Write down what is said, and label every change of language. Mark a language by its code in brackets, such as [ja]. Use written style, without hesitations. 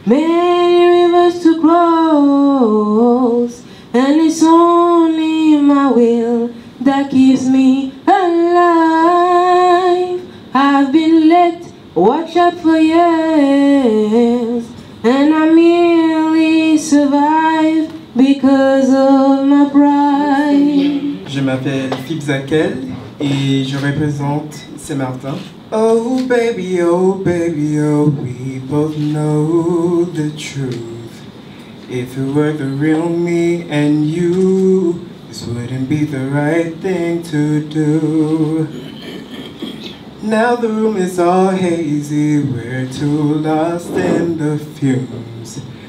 [en] Many rivers to cross and it's only my will that keeps me alive. I've been let watch out for years and I merely survive because of my pride. [fr] Je m'appelle Philippe Zakel et je représente Saint-Martin. [en] Oh baby, oh, we both know the truth. If it were the real me and you, this wouldn't be the right thing to do. Now the room is all hazy, we're too lost in the fumes.